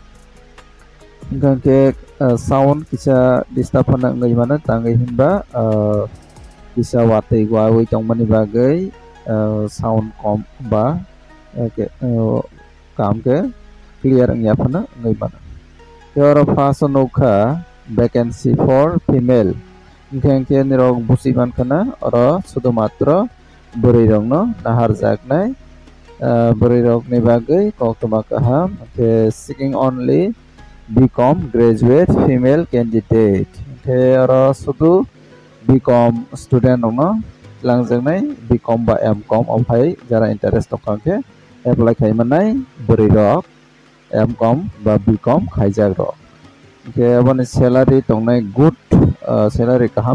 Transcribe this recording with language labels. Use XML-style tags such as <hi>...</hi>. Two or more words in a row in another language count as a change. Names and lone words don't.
<trp>ke sound kisa disturb hana ngai mana tangai hinba kisa watei gwawi tongmani bagai sound kom ba ke kam ke clear ngya phana ngai mana yor fasonokha</trp> <en>vacancy for female</en> <trp>ke nirok busiban kana oro sudumatra buri rongno nahar jaknai buri rok ni bagai koktoma kaham ke</trp> <en>seeking only BCom graduate female candidate</en> <trp>ke oro sudu BCom student no langjangnai BCom ba MCom omphai jara interest tokangke apply khaimanai buri rok MCom ba BCom khaijak rok ke aboni salary tongnai</trp> <en>good salary</en> <trp>kaham</trp>